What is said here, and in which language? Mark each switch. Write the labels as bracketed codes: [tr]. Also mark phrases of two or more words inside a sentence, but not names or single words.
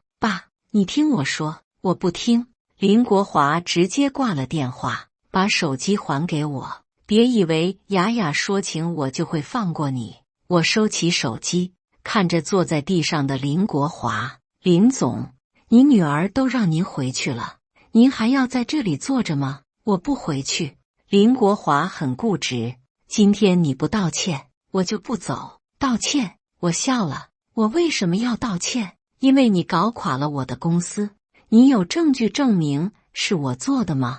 [zh] 爸，你聽我說。我不聽。林國華直接掛了電話，把手機還給我。別以為雅雅說情我就會放過你。我收起手機，看着坐在地上的林國華，林總，你女兒都讓您回去了，您還要在這裡坐着嗎？我不回去。林國華很固執，今天你不道歉，我就不走。道歉？我笑了。我為什麼要道歉？因為你搞垮了我的公司。你有證據證明是我做的嗎？